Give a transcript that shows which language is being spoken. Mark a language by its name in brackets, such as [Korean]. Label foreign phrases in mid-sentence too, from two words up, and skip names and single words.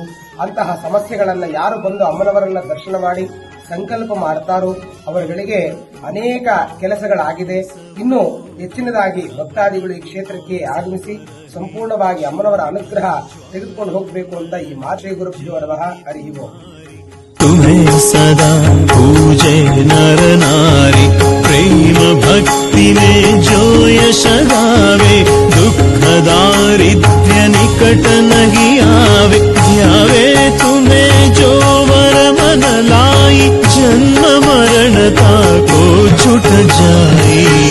[Kannada] ಅಂತಹ ಸಮಸ್ಯೆಗಳನ್ನ ಯಾರು ಬಂದು ಅಮ್ಮನವರನ್ನ ದರ್ಶನ ಮಾಡಿ ಸಂಕಲ್ಪ ಮಾಡ್ತಾರೋ ಅವರುಗಳಿಗೆ ಅನೇಕ ಕೆಲಸಗಳಾಗಿದೆ. ಇನ್ನು ಹೆಚ್ಚಿನದಾಗಿ ಭಕ್ತಾದಿಗಳು ಈ ಕ್ಷೇತ್ರಕ್ಕೆ ಆಗಮಿಸಿ ಸಂಪೂರ್ಣವಾಗಿ ಅಮ್ಮನವರ ಅನುಗ್ರಹ ತೆಗೆದುಕೊಂಡು ಹೋಗಬೇಕು ಅಂತ ಈ ಮಾತೆ [Sanskrit] ಗುರುಭ್ಯೋ ನಮಃ. ಹರಿ ಓಂ. [Hindi] तुम्हें सदा पूजे नर नारी प्रेम भक्ति में जो यश गावे दुख दारिद्र्य निकट नहीं आवे ध्यावे तुम्हें जो वर मन लाई जन्म मरणता को छुट जाए